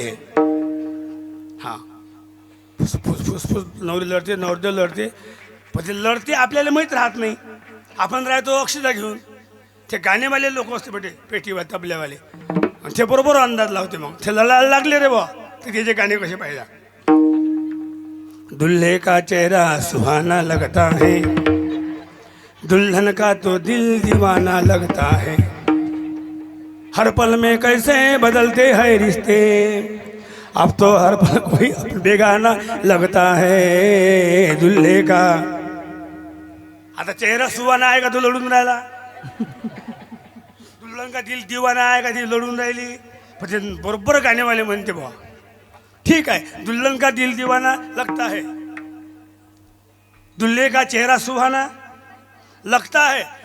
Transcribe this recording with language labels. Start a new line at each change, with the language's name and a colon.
Marathi: हे हां, फुसफुस फुसफुस नवरी लढते, नवरदेव लढते. पण ते लढते आपल्याला माहीत राहत नाही. आपण राहतो अक्षता घेऊन. ते गाणेवाले लोक असते पेटीवर तबल्यावाले, आणि ते बरोबर अंदाज लावते. मग ते लढायला लागले रे बा, तर त्याचे गाणे कसे पाहिजे.
Hindi: दुल्हे का चेहरा सुहाना लगता है, दुल्हन का तो दिल दीवाना लगता है, हर पल में कैसे बदलते हैं रिश्ते, अब तो हर पल कोई बेगाना लगता है दुल्हे का.
Marathi: आता चेहरा सुहाना आहे का तो लढून राहिला,
Hindi: दुल्हन का दिल दीवाना
Marathi: आहे का ती लढून राहिली. पण ते बरोबर गाणेवाले म्हणते बा, ठीक आहे,
Hindi: दुल्हन का दिल दीवाना लगता है,
Marathi: दुल्हे का चेहरा सुहाना लगता है.